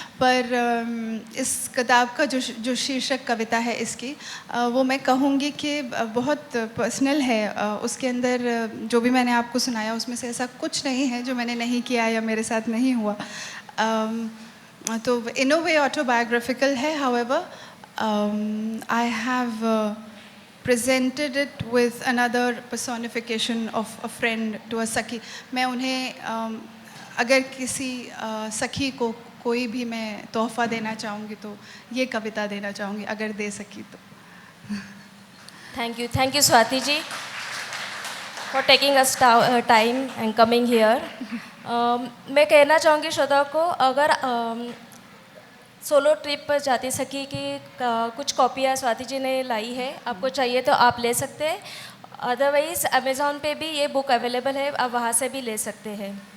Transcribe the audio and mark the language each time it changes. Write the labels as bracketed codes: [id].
[hi] पर इस किताब का जो शीर्षक कविता है इसकी, वो मैं कहूँगी कि बहुत पर्सनल है। उसके अंदर जो भी मैंने आपको सुनाया उसमें से ऐसा कुछ नहीं है जो मैंने नहीं किया या मेरे साथ नहीं हुआ। [en] तो in a way autobiographical है। However I have presented it with another personification of a friend to a Sakhi. [hi] मैं उन्हें अगर किसी सखी को कोई भी मैं तोहफ़ा देना चाहूँगी तो ये कविता देना चाहूँगी, अगर दे सकी तो। [en] Thank you Swati ji for taking us time and coming here. [hi] मैं कहना चाहूँगी श्रोता को, अगर सोलो ट्रिप पर जाती सखी की कुछ कॉपियाँ स्वाति जी ने लाई है, आपको चाहिए तो आप ले सकते हैं, अदरवाइज़ अमेज़ॉन पे भी ये बुक अवेलेबल है, आप वहाँ से भी ले सकते हैं।